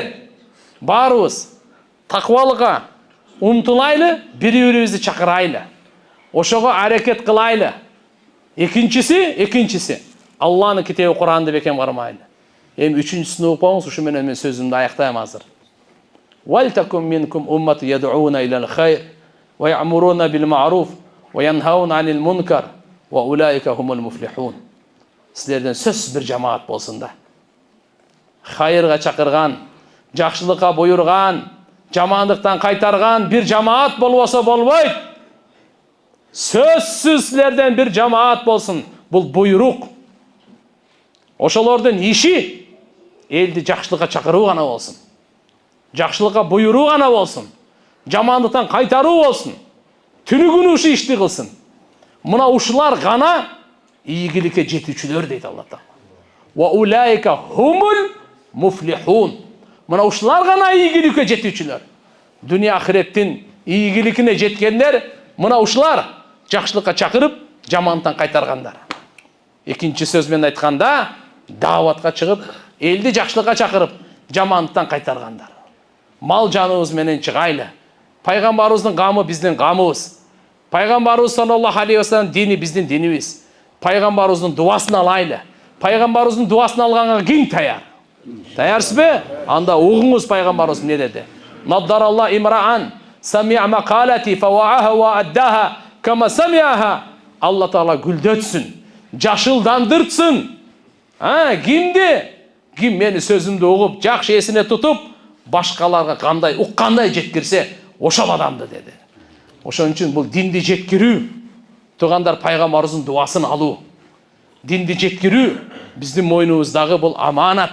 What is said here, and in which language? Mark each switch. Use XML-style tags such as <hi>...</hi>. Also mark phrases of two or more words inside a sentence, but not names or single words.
<ky>Баарыбыз таквалыкка умтулайлы, бири-бирибизди чакырайлы. Ошого аракет кылайлы. Экинчиси, Аллахнын китеби Куранды бекем кармайлы. Эми үчүнчүсүн угуп коңуз, ушу менен мен сөзүмдү аяктайм азыр.</ky> <ar>ولتكن منكم أمة يدعون إلى الخير ويأمرون بالمعروف وينهون عن المنكر وأولئك هم المفلحون.</ar> <ky>Силерден сөз bir жамаат болсун да. Хайырга чакырган, жакшылыкка буйрган, жамандыктан кайтарган bir жамаат болбосо болбойт. Сөзсүз силерден bir жамаат болсун. Бул буйрук. Ошолордун иши элди жакшылыкка чакыруу гана болсун. Жакшылыкка буйруу гана болсун. Жамандыктан кайтаруу болсун. Түнүгүнү ушу ишти кылсын. Мына ушулар гана ийгиликке жетүүчүлөр дейт Алла Таала.</ky> <ar>وأولئك هم المفلحون.</ar> <ky>Мына ушулар гана ийгиликке жетүүчүлөр. Дүние ахиреттин ийгиликине жеткендер мына ушулар жакшылыкка чакырып, жамандыктан кайтаргандар. Экинчи сөз менен айтканда, даватка чыгып, элди жакшылыкка чакырып, жамандыктан кайтаргандар. Мал жаныбыз менен чыгайлы. Пайгамбарыбыздын камы биздин камыбыз. Пайгамбарыбыз</ky> <ar>صلى الله عليه وسلم</ar> <ky>дини биздин динибиз. Пайгамбарыбыздын дуасын алайлы. Пайгамбарыбыздын дуасын алганга ким таяр? Таярсызбы? Анда угуңуз пайгамбарыбыз эмне деди?</ky> <ar>نضر الله امرأ سمع مقالتي فوعاها وأداها كما سمعها.</ar> <ky>Алла Таала гүлдөтсүн, жашылдандыртсын. Кимди? Ким мени сөзүмдү угуп, жакшы эсине тутуп, башкаларга кандай уккандай жеткирсе, ошол адамды деди. Ошон үчүн бул динди жеткирүү, туугандар пайгамбарыбыздын дуасын алуу. Динди жеткирүү биздин мойнубуздагы бул аманат.</ky>